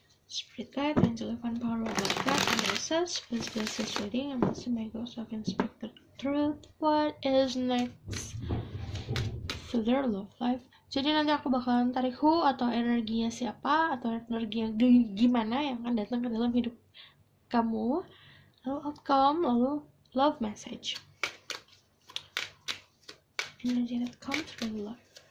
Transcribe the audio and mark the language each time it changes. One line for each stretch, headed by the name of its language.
English: Spirit guide, angel divine power, Lord God, and Jesus, please bless this reading, and also may God so can speak the truth. What is next for their love life?
Indonesian: Jadi nanti aku bakalan tarik who, atau energinya siapa, atau energinya gimana yang akan datang ke dalam hidup kamu, lalu outcome, lalu love message.
English: Energy that comes from life.